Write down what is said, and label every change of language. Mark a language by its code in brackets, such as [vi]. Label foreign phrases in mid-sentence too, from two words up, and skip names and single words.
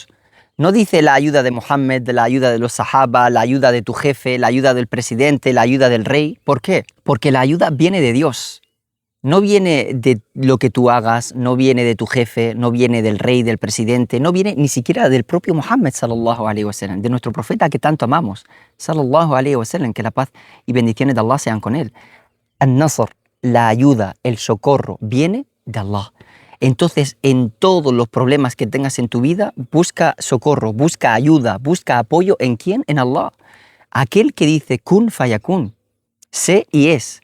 [es] No dice la ayuda de Mohammed, la ayuda de los sahaba, la ayuda de tu jefe, la ayuda del presidente, la ayuda del rey. ¿Por qué? Porque la ayuda viene de Dios. No viene de lo que tú hagas, no viene de tu jefe, no viene del rey, del presidente, no viene ni siquiera del propio Mohammed, [ar] صلى الله عليه وسلم, [es] de nuestro profeta que tanto amamos, [ar] صلى الله عليه وسلم, [es] que la paz y bendiciones de Allah sean con él. An-Nasr, la ayuda, el socorro, viene de Allah. Entonces, en todos los problemas que tengas en tu vida, busca socorro, busca ayuda, busca apoyo. ¿En quién? En Allah. Aquel que dice [ar] كن فيكون, [es] sé y es.